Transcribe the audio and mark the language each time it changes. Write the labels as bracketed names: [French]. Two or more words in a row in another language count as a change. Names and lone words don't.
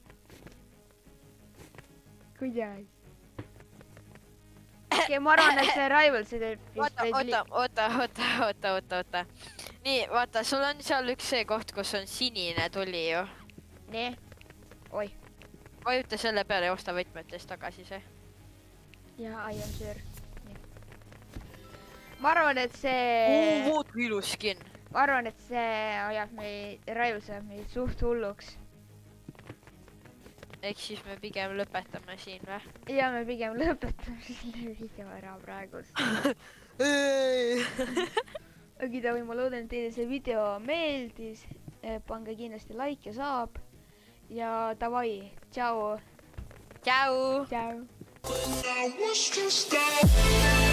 [Estonian] okei, ma arvan, et see Rivalsi teeb vist oota. nii, vaata, sul on seal üks see koht, kus on sinine tuli ju. nii. oi. vajuta selle peale ja osta võtmetest tagasi see. jaa, [English] I am sure. [Estonian] ma arvan, et see... Vaata ilus skin. ma arvan, et see ajab meid, Rivals ajab meid suht hulluks. ehk siis me pigem lõpetame siin või? ja me pigem lõpetame selle video ära praegult. okei, ma loodan, et teile see video meeldis. Pange kindlasti like ja saab. Ja davai, tšau. Tšau. Tšau. [English] I was just down.